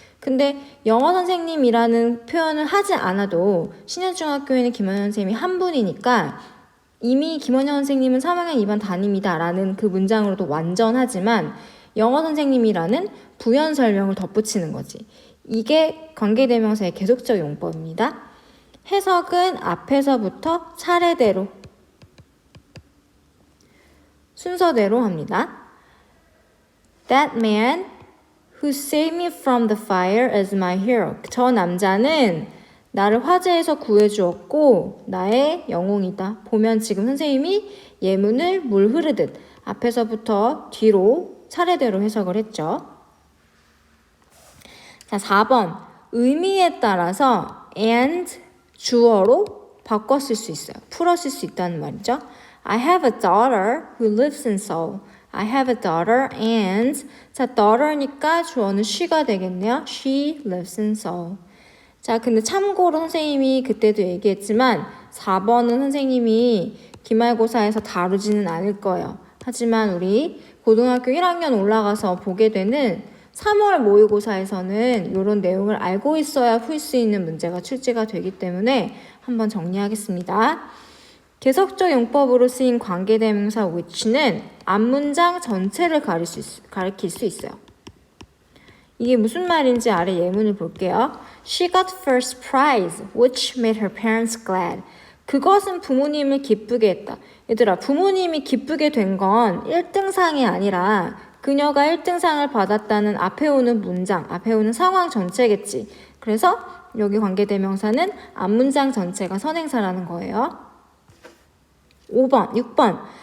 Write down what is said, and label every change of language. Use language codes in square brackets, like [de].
[ko] 근데 영어 선생님이라는 표현을 하지 않아도 신현중학교에는 김원현 선생님이 한 분이니까 이미 김원현 선생님은 3학년 2반 담임이다 라는 그 문장으로도 완전하지만 영어 선생님이라는 부연 설명을 덧붙이는 거지. 이게 관계대명사의 계속적 용법입니다. 해석은 앞에서부터 차례대로 순서대로 합니다. [en] That man who saved me from the fire is my hero. [ko] 저 남자는 나를 화재에서 구해주었고 나의 영웅이다. 보면 지금 선생님이 예문을 물 흐르듯 앞에서부터 뒤로 차례대로 해석을 했죠. 자, 4번. 의미에 따라서 and 주어로 바꿔 쓸 수 있어요. 풀어 쓸 수 있다는 말이죠. [en] I have a daughter who lives in Seoul. I have a daughter and [ko] 자, daughter니까 주어는 she가 되겠네요. [en] She lives in Seoul. [ko] 자, 근데 참고로 선생님이 그때도 얘기했지만 4번은 선생님이 기말고사에서 다루지는 않을 거예요. 하지만 우리 고등학교 1학년 올라가서 보게 되는 3월 모의고사에서는 이런 내용을 알고 있어야 풀 수 있는 문제가 출제가 되기 때문에 한번 정리하겠습니다. 계속적 용법으로 쓰인 관계대명사 which는 앞문장 전체를 가리킬 수 있어요. 이게 무슨 말인지 아래 예문을 볼게요. [en] She got first prize, which made her parents glad. [ko] 그것은 부모님을 기쁘게 했다. 얘들아, 부모님이 기쁘게 된 건 1등상이 아니라 그녀가 1등상을 받았다는 앞에 오는 문장, 앞에 오는 상황 전체겠지. 그래서 여기 관계대명사는 앞문장 전체가 선행사라는 거예요. 5번, 6번.